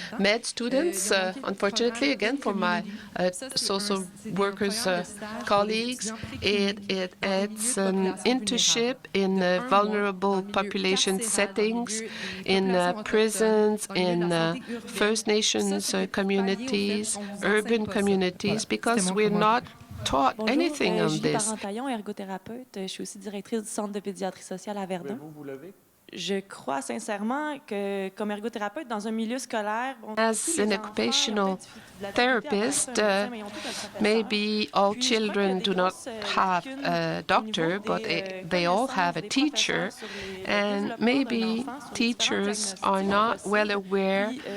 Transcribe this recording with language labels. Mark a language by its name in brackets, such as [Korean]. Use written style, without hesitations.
[English] Med students, unfortunately, again, for my social workers colleagues, it's an internship in vulnerable population settings, in prisons, in First Nations communities, urban communities, because we're not taught anything on this. [French] Je suis aussi directrice du Centre de pédiatrie sociale à Verdun. Je crois sincèrement que, comme ergothérapeute, dans un milieu scolaire, [English] as an occupational therapist, maybe all children do not have a doctor, but they all have a teacher, and maybe teachers are not well aware